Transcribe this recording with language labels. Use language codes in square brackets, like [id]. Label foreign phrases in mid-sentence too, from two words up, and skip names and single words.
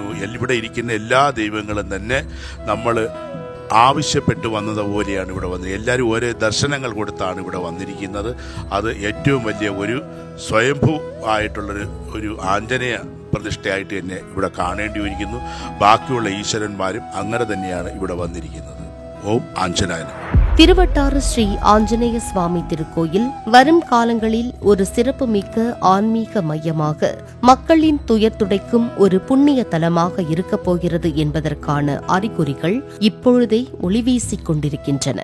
[ml] ഇവിടെ ഇരിക്കുന്ന എല്ലാ ദൈവങ്ങളും തന്നെ നമ്മൾ ആവശ്യപ്പെട്ടു വന്നതുപോലെയാണ് ഇവിടെ വന്നത്. എല്ലാവരും ഓരോ ദർശനങ്ങൾ കൊടുത്താണ് ഇവിടെ വന്നിരിക്കുന്നത്. അത് ഏറ്റവും വലിയ ഒരു സ്വയംഭൂ ആയിട്ടുള്ളൊരു ആഞ്ജനേയ പ്രതിഷ്ഠയായിട്ട് തന്നെ ഇവിടെ കാണേണ്ടി വരിക്കുന്നു. ബാക്കിയുള്ള ഈശ്വരന്മാരും അങ്ങനെ തന്നെയാണ് ഇവിടെ വന്നിരിക്കുന്നത്. ഓം ആഞ്ജനേയൻ. [ta] திருவட்டாறு ஸ்ரீ ஆஞ்சநேய சுவாமி திருக்கோயில் வரும் காலங்களில் ஒரு சிறப்புமிக்க ஆன்மீக மையமாக மக்களின் துயர் துடைக்கும் ஒரு புண்ணிய தலமாக இருக்கப் போகிறது என்பதற்கான அறிகுறிகள் இப்பொழுதே ஒளிவீசிக் கொண்டிருக்கின்றன.